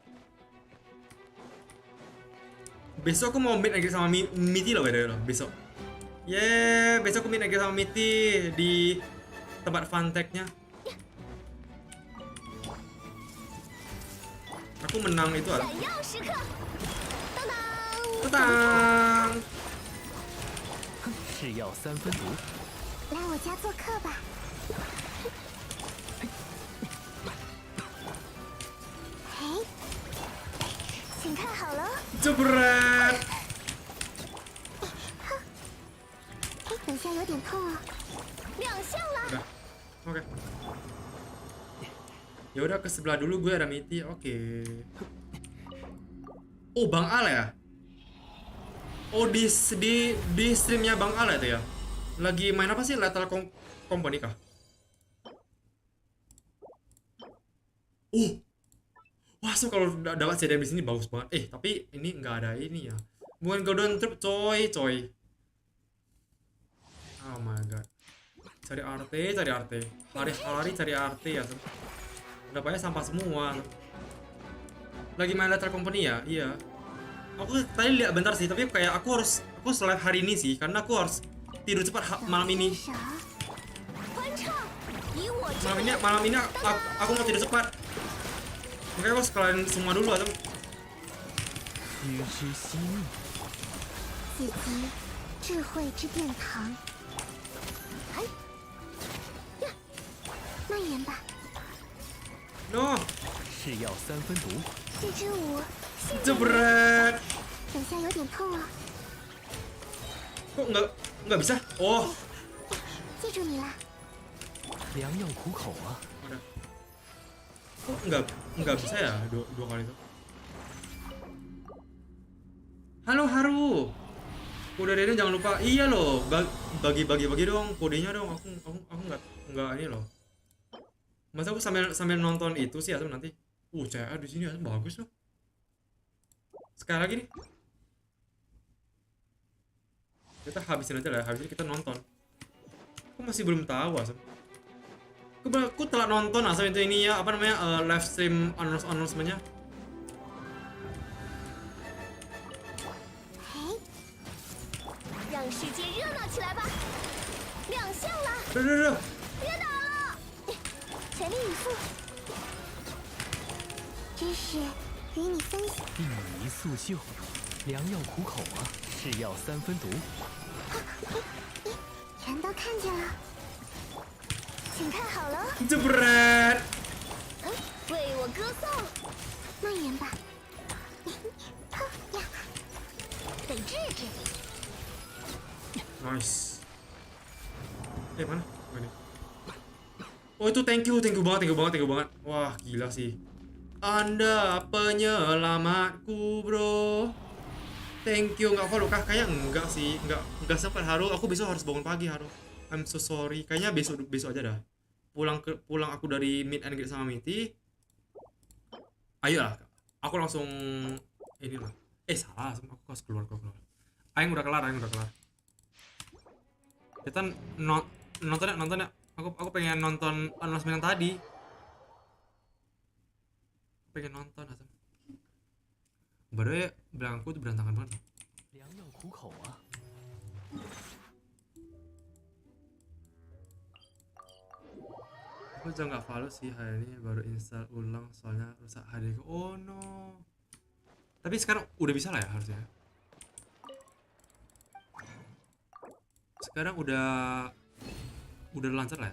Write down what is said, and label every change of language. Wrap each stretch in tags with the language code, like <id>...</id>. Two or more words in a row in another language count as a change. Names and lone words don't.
<id>Besok aku mau meet lagi sama Miti loh loh besok. Besok aku meet lagi sama Miti di tempat funtek-nya. Aku menang itu lah. Tentang.</id> <zh>是药3分毒。来我家做客吧。嘿，请看好了。 Jebret. 哎，等下有点痛哦。亮相了。</zh> <id>Udah. Oke. Ya udah ke sebelah dulu gue ada Miti. Oke. Oh, Bang Al ya? Oh, di streamnya Bang Al itu ya? Lagi main apa sih? Lethal Company kah? Wah, so kalau dapat CDM di sini bagus banget. Tapi ini nggak ada ini ya. Bukan</id> <en>golden trap,</en> <id>coy.</id> <en>Oh my god.</en> <id>Cari RT. Hari-hari cari RT ya. Dapatnya sampah semua. Lagi main Lethal Company ya? Iya. Aku tadi lihat bentar sih, tapi kayak aku live hari ini sih, karena aku harus tidur cepat malam ini. Malam ini aku mau tidur cepat. Makanya gue sekalian semua dulu atau</id> <zh>须知悉命，此即智慧之殿堂。哎呀，慢点吧， no 是药三分毒，这支舞现在 jebret 等下有点痛啊，</zh> <id>kok nggak bisa oh</id> <zh>记住你了。良药苦口啊！</zh> <id>ada kok nggak bisa ya dua kali itu. Halo Haru, kode Deden jangan lupa. Iya loh, bagi dong kodenya dong. Aku nggak ini loh. Masa aku sambil nonton itu sih Asam nanti. CA di sini Asam bagus loh. Sekali lagi nih. Kita habisin aja lah, habisin kita nonton. Aku masih belum tahu Asam. Aku telah nonton Asam itu ini ya, apa namanya</id> <en>live stream announcement-</en> <id>nya.</id> <zh>让世界热闹起来吧！亮相了， Udah. 别打了，全力以赴。知识与你分享。病宜速救，良药苦口啊！是药三分毒，全都看见了，请看好了， Jebret. 为我歌颂。慢点吧，哼呀，得治治。</zh> <id>Nice. Mana? Oh, ini. Oh itu</id> <en>thank you</en> <id>banget. Wah gila sih. Anda penyelamatku bro.</id> <en>Thank you,</en> <id>nggak follow kah? Kayaknya enggak sih, enggak sempat Haru. Aku besok harus bangun pagi Haru.</id> <en>I'm so sorry.</en> <id>Kayaknya besok aja dah. Pulang aku dari</id> <en>meet and greet</en> <id>sama Miti. Ayolah, aku langsung inilah. Salah, aku harus keluar. Aing udah kelar. Kita nonton ya. Aku pengen nonton announcement yang tadi. Pengen nonton Asam. Baru ya belakangku tuh berantakan banget.</id> <zh>良药苦口啊！</zh> <id>Aku juga nggak follow sih hari ini, baru install ulang soalnya rusak HD-ku. Oh no. Tapi sekarang udah bisa lah ya harusnya. Sekarang udah lancar lah ya.</id>